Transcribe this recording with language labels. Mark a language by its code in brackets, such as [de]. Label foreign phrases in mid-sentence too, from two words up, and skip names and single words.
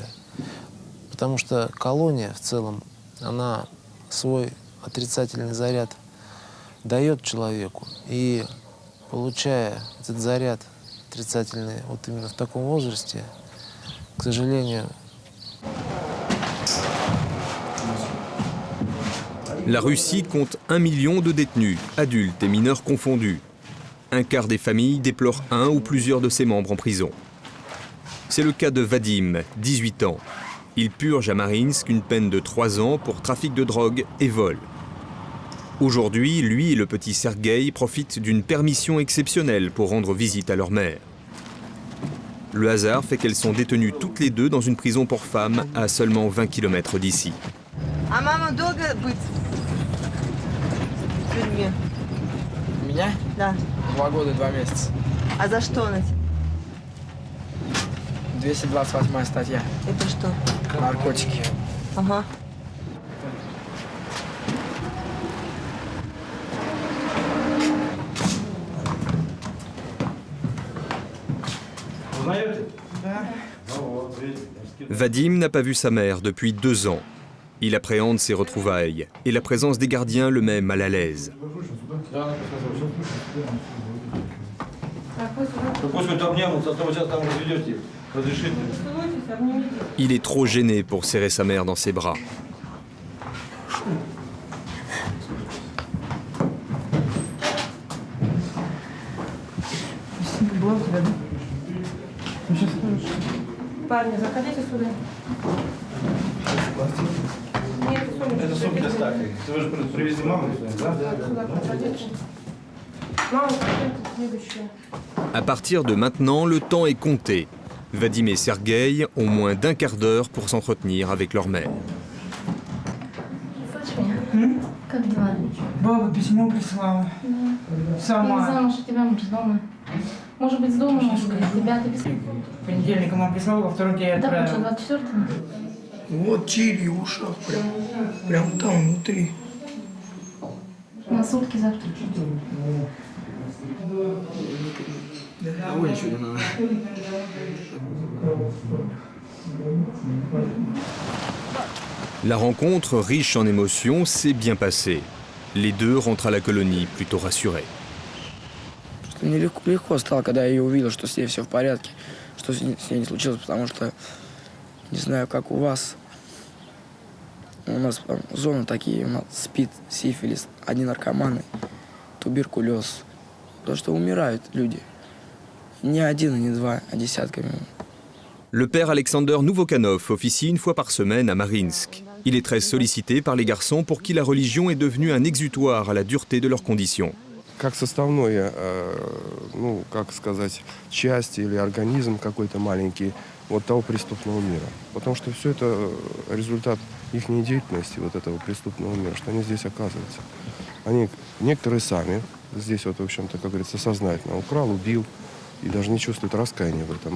[ru] Потому что колония в целом, она свой отрицательный заряд дает человеку. И получая этот заряд отрицательный вот именно в таком возрасте, к сожалению... [fr] La Russie compte 1 million de détenus, adultes et mineurs confondus. Un quart des familles déplore un ou plusieurs de ses membres en prison. C'est le cas de Vadim, 18 ans. Il purge à Mariinsk une peine de 3 ans pour trafic de drogue et vol. Aujourd'hui, lui et le petit Sergueï profitent d'une permission exceptionnelle pour rendre visite à leur mère. Le hasard fait qu'elles sont détenues toutes les deux dans une prison pour femmes à seulement 20 km d'ici. [ru] А мама долго быть в тюрьме? Меня? Да. 2 года и 2 месяца. А за что она? 228 статья. Это что? Наркотики. Ага. [fr] Vadim n'a pas vu sa mère depuis 2 ans. Il appréhende ses retrouvailles et la présence des gardiens le met mal à l'aise. Il est trop gêné pour serrer sa mère dans ses bras. [ru] Парни, заходите сюда. Это суп для стаки. Вы же привезли маму, да? [fr] À partir de maintenant, le temps est compté. Vadim et Sergueï ont moins d'1 quart d'heure pour s'entretenir avec leur mère. [ru] Как дела? Баба письмо прислала. Я Сама. замуж, у тебя муж дома. Может быть, с дома немножко, тебя ты писал. Понедельником он прислал, во вторник я Да, отправил. что, 24-го? Вот чили в ушах, прям там внутри. На сутки завтра. Ой, ничего не надо. [fr] La rencontre, riche en émotions, s'est bien passée. Les deux rentrent à la colonie plutôt rassurés. [ru] Мне легко стало, когда я ее увидел, что с ней все в порядке, что с ней не случилось, потому что не знаю, как у вас. У нас там зоны такие, у нас СПИД, сифилис, одни наркоманы, туберкулез. То, что умирают люди. Не один и не два, а десятками. [fr] Le père Alexander Nouvokanov officie une fois par semaine à Mariinsk. Il est très sollicité par les garçons pour qui la religion est devenue un exutoire à la dureté de leurs conditions. [ru] Как составное, ну, как сказать, часть или организм какой-то маленький вот того преступного мира. Потому что все это результат их деятельности, вот этого преступного мира, что они здесь оказываются. Они, некоторые сами здесь, вот, в общем-то, как говорится, сознательно украл, убил и даже не чувствуют раскаяния в этом.